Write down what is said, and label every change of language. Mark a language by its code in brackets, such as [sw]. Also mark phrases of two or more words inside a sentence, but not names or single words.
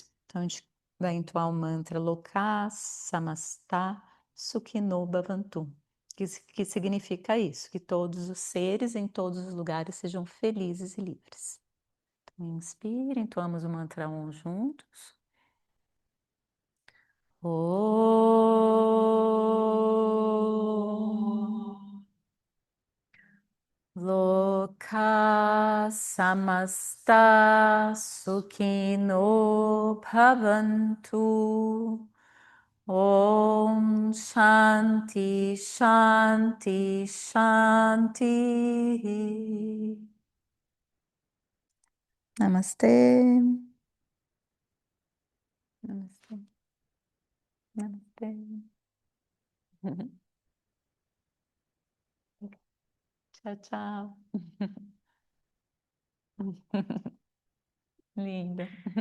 [pt] Então a gente vai entoar o mantra [sa] लोका समस्ता सुखिनो भवन्तु, [pt] que significa isso, que todos os seres em todos os lugares sejam felizes e livres. Então, inspire, entoamos o mantra Om juntos. Om. [sa] लोका समस्ता सुखिनो भवन्तु. ॐ शान्ति शान्ति शान्ति. [pt] Namastê. Namastê. Namastê. Tchau, tchau. Linda.